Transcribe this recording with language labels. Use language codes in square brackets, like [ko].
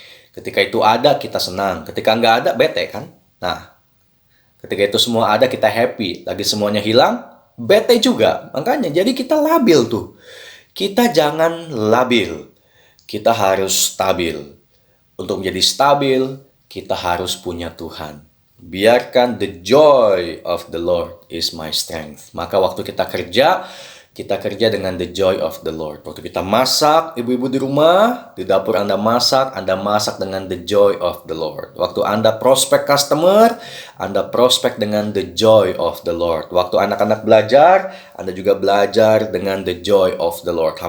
[id] Ketika itu ada, kita senang. Ketika nggak ada, bete kan? Nah, ketika itu semua ada, kita happy. Lagi semuanya hilang, bete juga. Makanya jadi kita labil tuh. Kita jangan labil. Kita harus stabil. Untuk menjadi stabil, kita harus punya Tuhan. [en] Biarkan the joy of the Lord is my strength. [id] Maka waktu kita kerja dengan [en] the joy of the Lord. [id] Waktu kita masak, ibu-ibu di rumah, di dapur Anda masak dengan [en] the joy of the Lord. [id] Waktu Anda prospek customer, Anda prospek dengan [en] the joy of the Lord. [id] Waktu anak-anak belajar, Anda juga belajar dengan [en] the joy of the Lord.